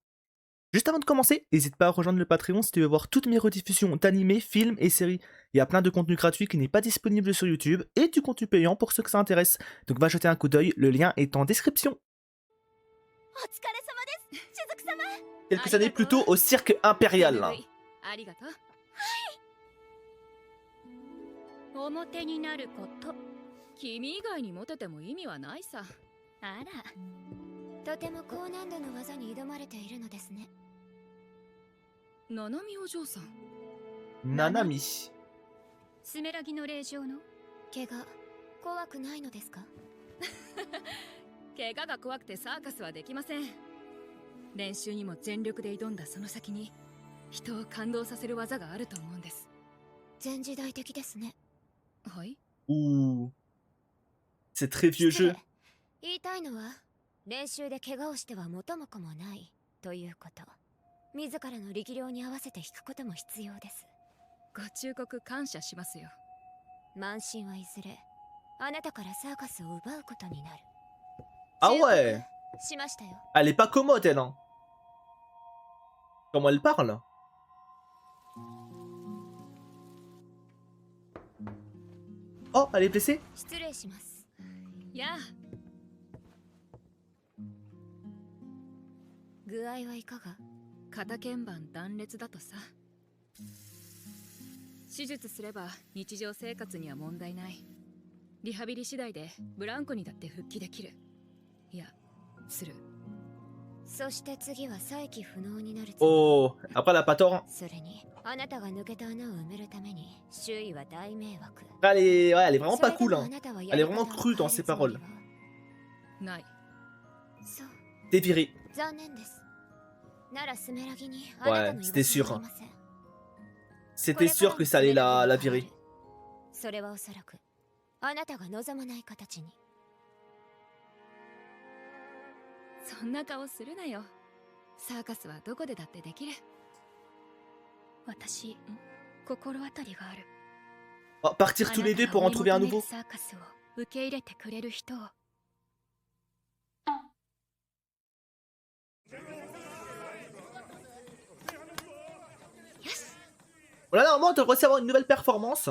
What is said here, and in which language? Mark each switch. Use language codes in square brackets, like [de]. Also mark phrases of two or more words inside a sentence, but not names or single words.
[fr] Juste avant de commencer, n'hésite pas à rejoindre le Patreon si tu veux voir toutes mes rediffusions d'animés, films et séries. Il y a plein de contenu gratuit qui n'est pas disponible sur YouTube et du contenu payant pour ceux que ça intéresse. Donc va jeter un coup d'œil, le lien est en description. Quelques années plus tôt au cirque impérial. [ja] 表になること。君以外にモテても意味はないさ。あら、とても高難度の技に挑まれているのですね。ナナミお嬢さん。ナナミ。スメラギの霊場の怪我怖くないのですか？怪我が怖くてサーカスはできません。練習にも全力で挑んだその先に人を感動させる技があると思うんです。前時代的ですね。はい。 [fr] Ouh. C'est très vieux jeu. [ja] 言いたいのは練習で怪我をしては元も子もないということ。自らの力量に合わせて弾くことも必要です。ご忠告感謝しますよ。慢心はいずれあなたからサーカスを奪うことになる。 [fr] Ah ouais. [ja] しましたよ。 [fr] Elle est pas commode elle hein. Comment elle parle. Oh, elle est blessée. [ja] 失礼します。やあ。具合はいかが？肩鍵盤断裂だとさ。手術すれば日常生活には問題ない。リハビリ次第でブランコにだって復帰できる。いや、する。そして次は再起不能になる。 [fr] Oh, après elle a pas tort. [ja] それにあなたが抜けた穴を埋めるために周囲は大迷惑。 [fr] Elle est, ouais, elle est vraiment pas cool hein. Elle est vraiment crue dans ses paroles. T'es viré. Ouais, c'était sûr. Hein. C'était sûr que ça allait la virer. [ja] それはおそらくあなたが望まない形に。そんな顔するなよ。サーカスはどこでだってできる。私、心当たりがある。 [fr] Oh, partir tous les deux pour en trouver un nouveau. Voilà, normalement on devrait aussi avoir une nouvelle performance.